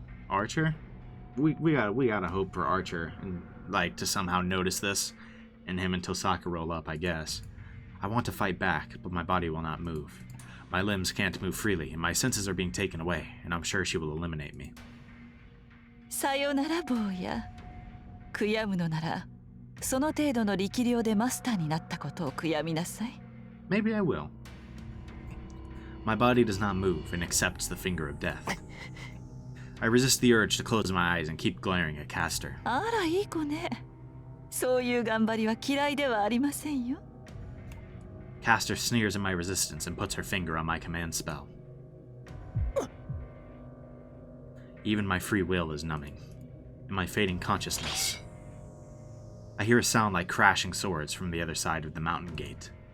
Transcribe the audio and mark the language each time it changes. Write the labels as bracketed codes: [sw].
[en] Archer? We gotta hope for Archer and like to somehow notice this, and him and Tosaka roll up, I guess. I want to fight back, but my body will not move. My limbs can't move freely, and my senses are being taken away, and I'm sure she will eliminate me. [ja] さよなら坊や。悔やむのなら、その程度の力量でマスターになったことを悔やみなさい。 [en] Maybe I will. My body does not move and accepts the finger of death. I resist the urge to close my eyes and keep glaring at Castor. [ja] あらいい子ね。そういう頑張りは嫌いではありませんよ。 [en] Castor sneers at my resistance and puts her finger on my command spell. Even my free will is numbing. In my fading consciousness, I hear a sound like crashing swords from the other side of the mountain gate.